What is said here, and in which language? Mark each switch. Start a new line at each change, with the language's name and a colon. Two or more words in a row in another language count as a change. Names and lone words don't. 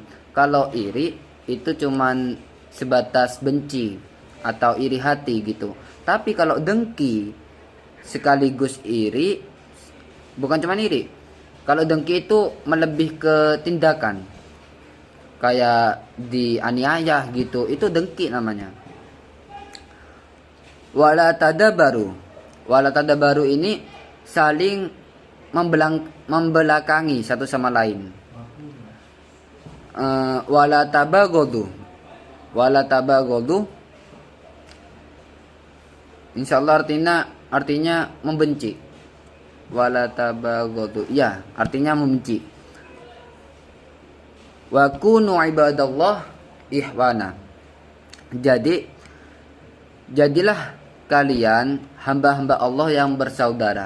Indonesian: Kalau iri itu cuman sebatas benci atau iri hati gitu. Tapi kalau dengki sekaligus iri, bukan cuman iri. Kalau dengki itu melebih ke tindakan, kayak dianiaya gitu, itu dengki namanya.
Arabic: ولا تدابروا. ولا تدابروا
Indonesian: ini saling membelakangi satu sama lain.
Arabic: ولا تباغضوا. ولا تباغضوا
Indonesian: insyaallah artinya membenci.
Arabic: ولا تباغضوا,
Indonesian: ya, artinya membenci.
Arabic: وكونوا عباد الله إخوانا.
Indonesian: Jadilah kalian hamba-hamba Allah yang bersaudara.